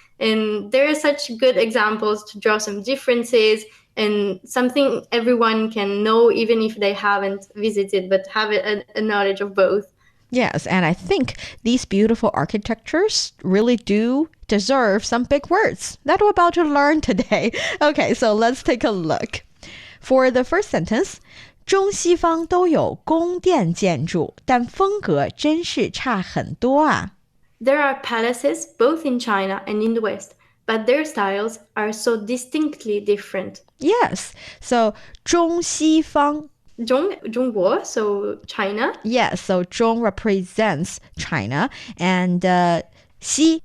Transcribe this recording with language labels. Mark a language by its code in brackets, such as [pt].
[en] And there are such good examples to draw some differences and something everyone can know even if they haven't visited, but have a knowledge of both. Yes, and I think these beautiful architectures really do deserve some big words that we're about to learn today. Okay, so let's take a look. For the first sentence, [zh] 中西方都有宫殿建筑，但风格真是差很多啊。 [en] There are palaces both in China and in the West, but their styles are so distinctly different. Yes, so 中西方 Zhōngguó, so China. Yes, so Zhōng represents China, and Xi,